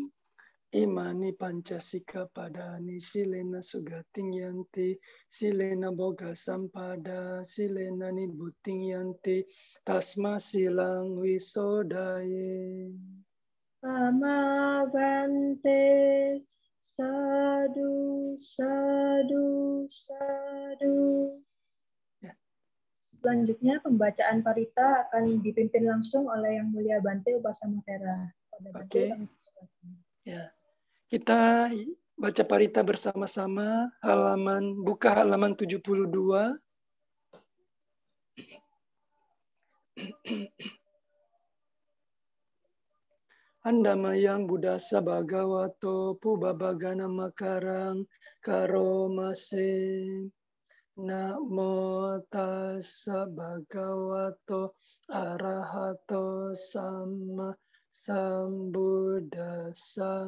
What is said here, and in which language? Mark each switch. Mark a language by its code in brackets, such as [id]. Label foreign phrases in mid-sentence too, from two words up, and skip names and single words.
[pi] Imani pancasika padani silena sugating yanti silena boga sampada silena nibuting yanti tasma silang wisodaye. Ama bante. Sadu, sadu, sadu. [id] Ya. Selanjutnya pembacaan parita akan dipimpin langsung oleh Yang Mulia Bante Upasamotera. Oke. Ya. Kita baca parita bersama-sama buka halaman 72. [pi] Andamayang Buddhasa Bhagavato Pubabagana Makarang Karomase. Namo tassa bhagavato arahato sama sambuddhassa.